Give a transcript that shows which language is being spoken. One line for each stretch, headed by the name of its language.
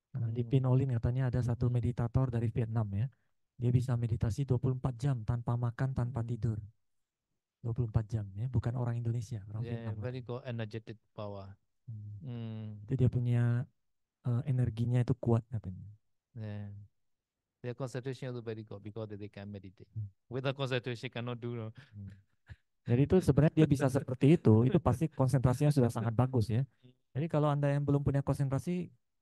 Indonesian: Di Pinolin katanya ada satu meditator dari Vietnam ya. Dia bisa meditasi 24 jam tanpa makan, tanpa tidur. 24 jam ya, bukan orang Indonesia, orang Vietnam.
English: Very good energetic power.
Indonesian: Itu dia punya energinya itu kuat katanya.
English: Yeah. Their concentration is very good because they can meditate. Without concentration cannot do. No?
Indonesian: Jadi itu sebenarnya dia bisa seperti itu pasti konsentrasinya sudah sangat bagus ya. Jadi kalau Anda yang belum punya konsentrasi,